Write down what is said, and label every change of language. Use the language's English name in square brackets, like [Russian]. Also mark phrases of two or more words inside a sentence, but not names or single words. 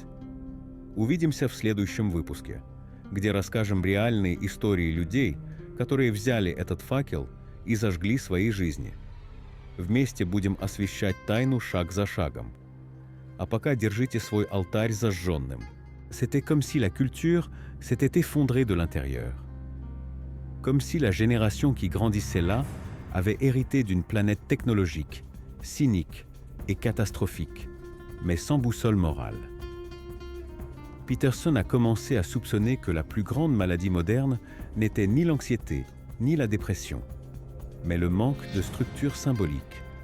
[Russian] Увидимся в следующем выпуске, где расскажем реальные истории людей, которые взяли этот факел и зажгли свои жизни. Вместе будем освещать тайну шаг за шагом. А пока держите свой алтарь зажженным. [French] C'était comme si la culture s'était effondrée de l'intérieur. Comme si la génération qui grandissait là avait hérité d'une planète technologique, cynique et catastrophique, mais sans boussole morale. Peterson a commencé à soupçonner que la plus grande maladie moderne n'était ni l'anxiété, ni la dépression, mais le manque de structure symbolique.